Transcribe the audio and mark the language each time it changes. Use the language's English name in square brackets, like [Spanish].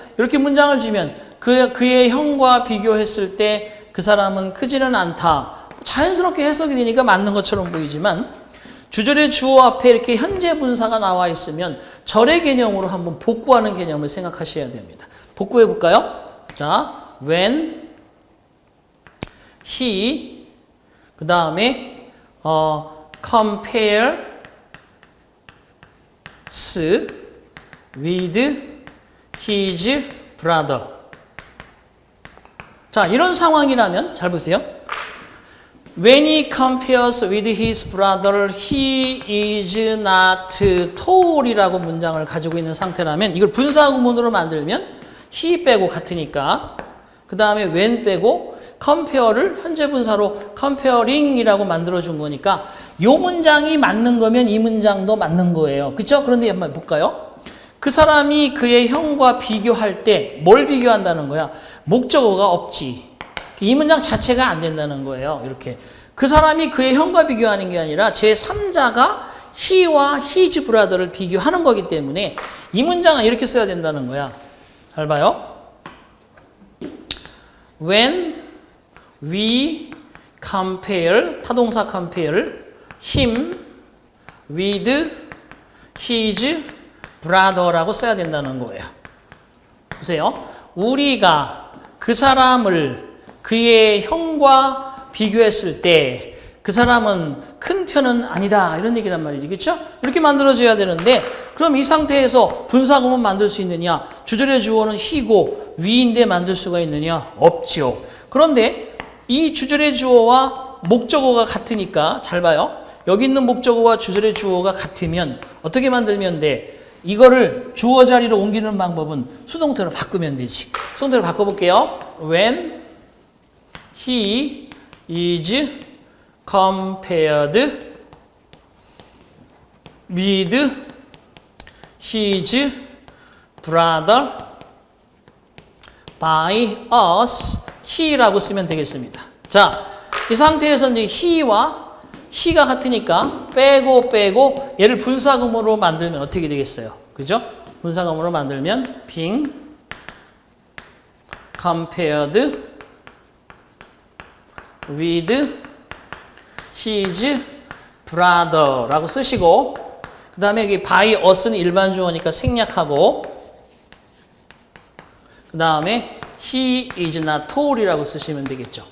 [Korean] 이렇게 문장을 주면 그의 형과 비교했을 때 그 사람은 크지는 않다. 자연스럽게 해석이 되니까 맞는 것처럼 보이지만 주절의 주어 앞에 이렇게 현재 분사가 나와 있으면 절의 개념으로 한번 복구하는 개념을 생각하셔야 됩니다. 복구해 볼까요? 자, [English] when he [Korean] 그 다음에 [English] compares with his brother. [Korean] 자, 이런 상황이라면 잘 보세요. [English] When he compares with his brother, he is not tall [Korean] 이라고 문장을 가지고 있는 상태라면 이걸 분사구문으로 만들면 he 빼고 같으니까 그 다음에 when 빼고 compare를 현재 분사로 comparing이라고 만들어준 거니까 이 문장이 맞는 거면 이 문장도 맞는 거예요. 그렇죠? 그런데 한번 볼까요? 그 사람이 그의 형과 비교할 때 뭘 비교한다는 거야? 목적어가 없지. 이 문장 자체가 안 된다는 거예요. 이렇게. 그 사람이 그의 형과 비교하는 게 아니라 제3자가 he와 his brother를 비교하는 거기 때문에 이 문장은 이렇게 써야 된다는 거야. 잘 봐요. [English] When we compare, [Korean] 타동사 [English] compare him with his brother [Korean] 라고 써야 된다는 거예요. 보세요. 우리가 그 사람을 그의 형과 비교했을 때 그 사람은 큰 편은 아니다. 이런 얘기란 말이지. 그렇죠? 이렇게 만들어줘야 되는데 그럼 이 상태에서 분사구문 만들 수 있느냐? 주절의 주어는 he고 we인데 만들 수가 있느냐? 없지요. 그런데 이 주절의 주어와 목적어가 같으니까 잘 봐요. 여기 있는 목적어와 주절의 주어가 같으면 어떻게 만들면 돼? 이거를 주어 자리로 옮기는 방법은 수동태로 바꾸면 되지. 수동태로 바꿔볼게요. [English] When he is compared with his brother by us, he라고 [Korean] 쓰면 되겠습니다. 자, 이 상태에서 이제 he가 같으니까 빼고 얘를 분사구문으로 만들면 어떻게 되겠어요? 그죠? 분사구문으로 만들면 [English] being compared with his brother [Korean] 라고 쓰시고 그 다음에 여기 by us는 일반 주어니까 생략하고 그 다음에 [English] he is not tall [Korean] 이라고 쓰시면 되겠죠.